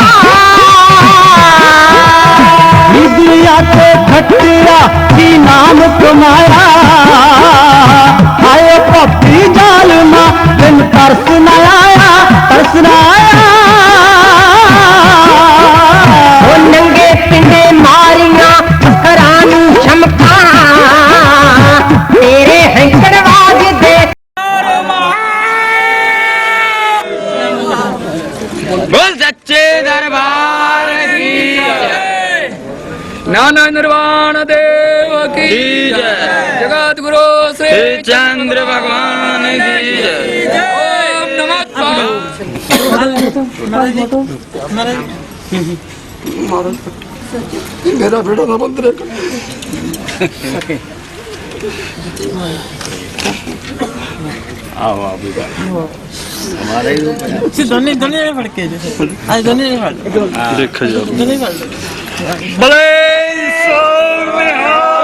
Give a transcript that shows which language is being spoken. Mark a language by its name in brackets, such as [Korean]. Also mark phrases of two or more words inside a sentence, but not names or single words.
[Punjabi] ਨਿਗਲਿਆ ਤੇ ਖੱਟਿਆ ਕੀ ਨਾਮ ਕਮਾਇਆ, ਹਾਏ ਭੱਤੀ ਜ਼ਾਲਮਾ ਤੈਨੂੰ ਤਰਸ ਨਾ ਆਇਆ, ਤਰਸ ਨਾ ਆਇਆ। ਉਹ ਨੰਗੇ ਪਿੰਡੇ ਮਾਰੀਆਂ ਘਰਾਂ ਨੂੰ ਚਮਕਾਂ, ਤੇਰੇ ਹੈਂਕੜ ਵਾਜਦੇ। [Hindi] बोल सच्चे दरबार की जय, नाना निर्वाण देव की जय, जगत गुरु श्री चंद्र भगवान की जय। [Sanskrit] ओम नमः [Hindi] मेरा बेटा ना बंद रहे। हमारे दोनों दोनों फड़ के आज दोनों फड़ देखा जाए दोनों फड़ बड़े सोनिहाल।